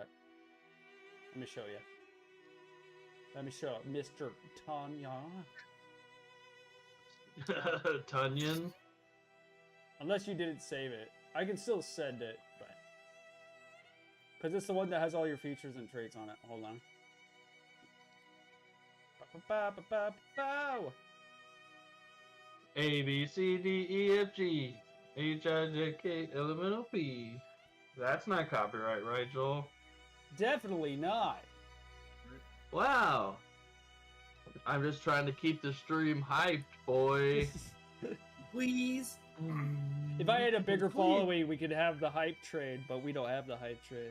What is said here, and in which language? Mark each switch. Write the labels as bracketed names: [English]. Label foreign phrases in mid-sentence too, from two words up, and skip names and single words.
[English] Let me show you. Let me show Mr. Tanya. Tunyon. Unless you didn't save it. I can still send it, but... Because it's the one that has all your features and traits on it. Hold on. Ba-ba-ba-ba-ba-bow. A B C D E F G H I J K L M N O P. That's not copyright, right, Joel? Definitely not. Wow. I'm just trying to keep the stream hyped, boy. Please. If I had a bigger following, we could have the hype trade, but we don't have the hype trade.